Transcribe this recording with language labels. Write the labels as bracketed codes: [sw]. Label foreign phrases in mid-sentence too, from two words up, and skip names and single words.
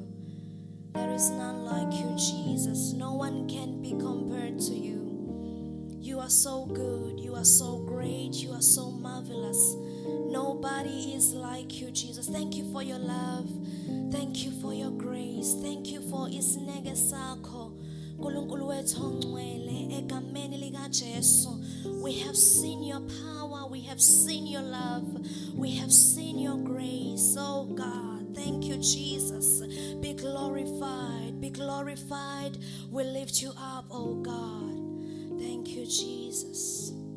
[en] There is none like you, Jesus. No one can be compared to you. You are so good. You are so great. You are so marvelous. Nobody is like you, Jesus. Thank you for your love. Thank you for your grace. Thank you for [zu] isineke sakho. Nkulunkulu wethu ongcwele, egameni lika Jesu. [en] We have seen your power. We have seen your love. We have seen your grace. Oh God, thank you, Jesus. Be glorified. Be glorified. We lift you up, oh God. Thank you, Jesus.